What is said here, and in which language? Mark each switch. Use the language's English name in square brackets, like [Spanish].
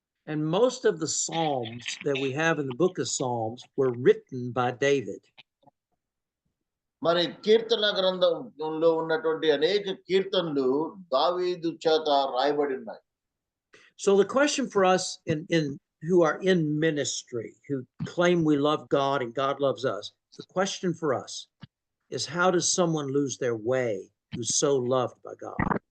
[English] And most of the Psalms that we have in the book of Psalms were written by David. [Telugu] మరి కీర్తన గ్రంథంలో ఉన్నటువంటి అనేక కీర్తనలు దావీదు చేత రాయబడి ఉన్నాయి. [English] So the question for us in who are in ministry, who claim we love God and God loves us, the question for us is, how does someone lose their way who's so loved by God?